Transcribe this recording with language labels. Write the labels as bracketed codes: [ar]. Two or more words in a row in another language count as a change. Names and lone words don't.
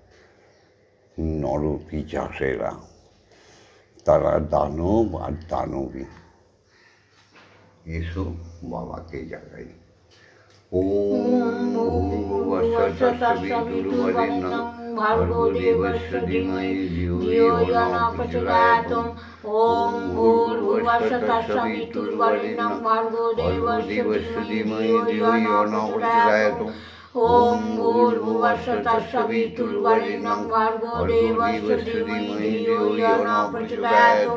[bn] নরপিশাচেরা, তারা দানব আর দানবী। এসো বাবাকে জাগাই। [sa] ওম ভূর্ভুবস্সুঃ তৎসবিতুর্বরেণ্যং ভর্গো দেবস্য ধীমহি ধিয়ো यो न प्रचोदयात्। ओम भूर्भुवस्सुः तत्सवितुर्वरेण्यं भर्गो देवस्य धीमहि धियो यो न प्रचोदयात्। ओम भूर्भुवस्सुः तत्सवितुर्वरेण्यं भर्गो देवस्य धीमहि धियो यो न प्रचोदयात्।